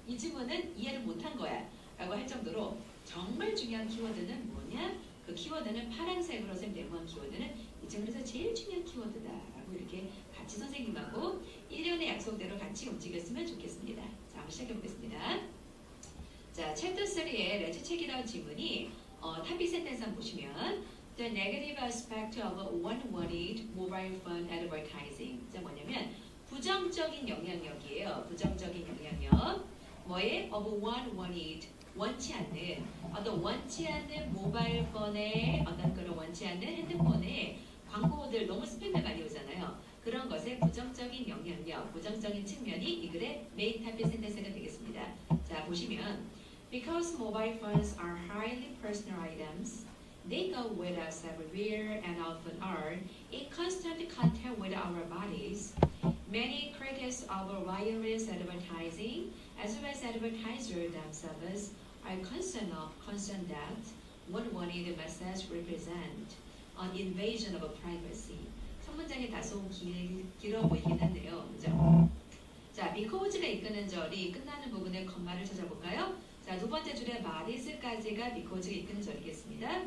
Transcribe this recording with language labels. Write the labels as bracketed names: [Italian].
[Korean] 이 지문은 이해를 못한 거야. 라고 할 정도로 정말 중요한 키워드는 뭐냐? 그 키워드는 파란색으로 네모한 키워드는 이 지문에서 제일 중요한 키워드다. 라고 이렇게 같이 선생님하고 1년의 약속대로 같이 움직였으면 좋겠습니다. 자, 한번 시작해 보겠습니다. 자, 챕터 3의 [English] Let's check it out [Korean] 지문이 탑이 센텐스 한번 보시면 [English] The negative aspect of unwanted mobile phone advertising. [Korean] 자, 뭐냐면 부정적인 영향력이에요. 부정적인 영향력. 뭐에? [English] Of unwanted. [Korean] 원치 않는 원치 않는 모바일 폰에 그런 원치 않는 핸드폰에 광고들 너무 스팸이 많이 오잖아요. 그런 것의 부정적인 영향력, 부정적인 측면이 이 글의 메인 탑의 센텐스가 되겠습니다. [English] 자, 보시면 Because mobile phones are highly personal items, they go with us everywhere and often are in constant contact with our bodies. Many critics of wireless advertising, as well as advertisers themselves, are concerned that unwanted messages represent an invasion of privacy. [Korean] 첫 문장이 다소 길어 보이긴 한데요. 그죠? 자, because가 이끄는 절이 끝나는 부분에 컴마를 찾아볼까요? 자, 두 번째 줄에 마리스까지가 because가 이끄는 절이겠습니다.